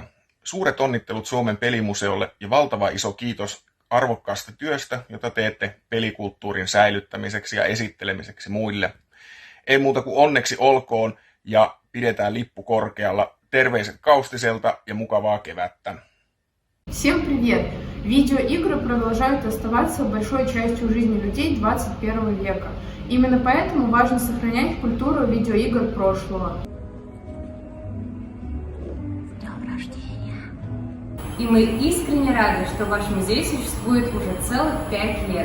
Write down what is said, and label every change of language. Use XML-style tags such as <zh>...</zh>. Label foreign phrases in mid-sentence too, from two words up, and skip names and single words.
<fi>Suuret onnittelut Suomen pelimuseolle ja valtava iso kiitos arvokkaasta työstä, jota teette pelikulttuurin säilyttämiseksi ja esittelemiseksi muille. Ei muuta kuin onneksi olkoon ja pidetään lippu korkealla. Terveiset Kaustiselta ja mukavaa kevättä.</fi> <ru>Всем привет! Видеоигры продолжают оставаться большой частью жизни людей 21 века. Именно поэтому важно сохранять культуру видеоигр прошлого. И мы искренне рады, что ваш музей существует уже целых 5 лет.</ru>